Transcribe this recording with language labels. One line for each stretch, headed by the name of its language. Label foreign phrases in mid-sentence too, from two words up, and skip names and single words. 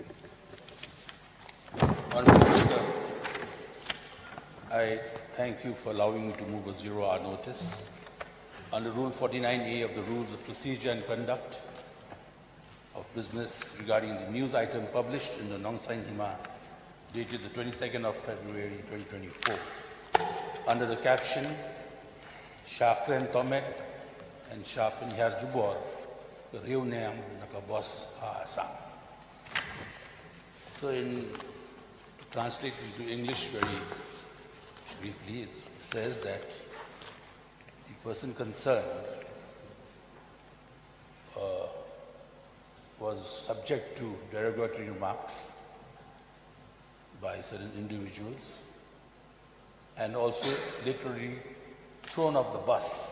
English: Honourable Speaker, I thank you for allowing me to move a 0 hour notice. Under Rule 49A of the Rules of Procedure and Conduct of Business regarding the news item published in the Nongsain Hima dated the 22nd of February 2024 under the caption Shah Kren Tomek and Shah Pynhiar Jubor Riewniam Nakabos Assam. So to translate into English very briefly, it says that the person concerned was subject to derogatory remarks by certain individuals and also literally thrown off the bus.